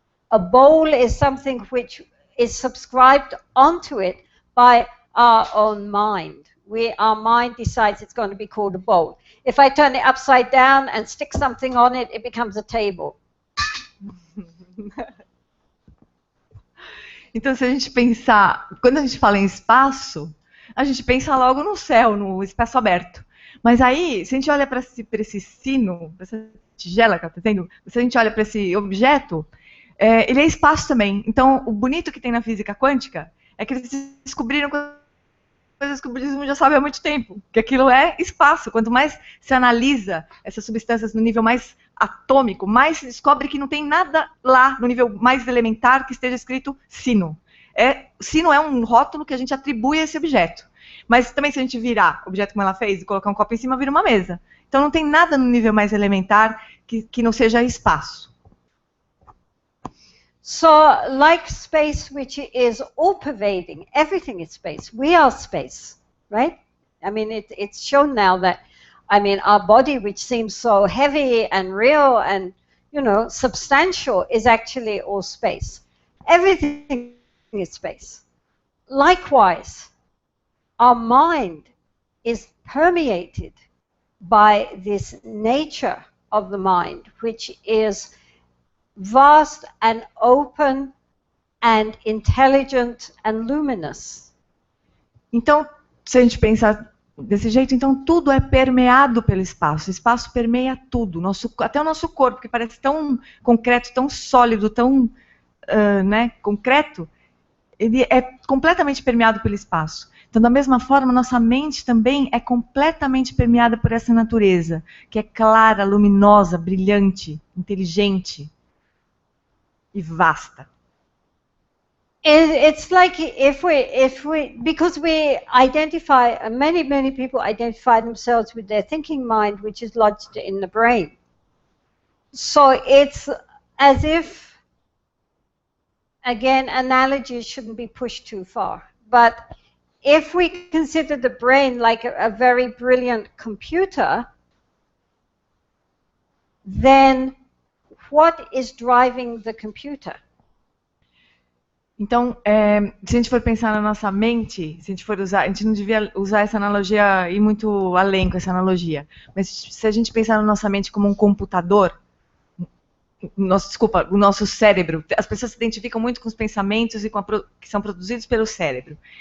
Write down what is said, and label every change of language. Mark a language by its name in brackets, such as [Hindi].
[English] A bowl is something which is subscribed onto it by our own mind. Our mind decides it's going to be called a bowl. If I turn it upside down and stick something on it, it becomes a table. [Portuguese] Então, se a gente pensar, quando a gente fala em espaço, a gente pensa logo no céu, no espaço aberto. Mas aí, se a gente olha para esse sino, para essa tigela que ela está tendo, se a gente olha para esse objeto, ele é espaço também. Então, o bonito que tem na física quântica é que eles descobriram coisas que o budismo já sabe há muito tempo, que aquilo é espaço. Quanto mais se analisa essas substâncias no nível mais atômico, mais se descobre que não tem nada lá no nível mais elementar que esteja escrito sino. Sino é um rótulo que a gente atribui a esse objeto. Mas também se a gente virar o objeto como ela fez e colocar um copo em cima, vira uma mesa. Então não tem nada no nível mais elementar que não seja espaço. [English] So, like space, which is all-pervading, everything is space. We are space, right? I mean, it's shown now that, I mean, our body, which seems so heavy and real and, you know, substantial, is actually all space. Everything is space. Likewise, our mind is permeated by this nature of the mind, which is vast and open and intelligent and luminous. [Portuguese] Então, se a gente pensar desse jeito, então tudo é permeado pelo espaço. O espaço permeia tudo, até o nosso corpo, que parece tão concreto, tão sólido, tão concreto, ele é completamente permeado pelo espaço. Então, da mesma forma, nossa mente também é completamente permeada por essa natureza, que é clara, luminosa, brilhante, inteligente. e vasta. [English] It's like if we because we identify, many people identify themselves with their thinking mind, which is lodged in the brain. So it's as if, again, analogies shouldn't be pushed too far, but if we consider the brain like a very brilliant computer, then what is driving the computer? [Portuguese] Então, se a gente for pensar na nossa mente, se a gente for usar, a gente não devia usar essa analogia, ir muito além com essa analogia, mas se a gente pensar na nossa mente como um computador, o nosso cérebro, as pessoas se identificam muito com os pensamentos e que são produzidos pelo cérebro.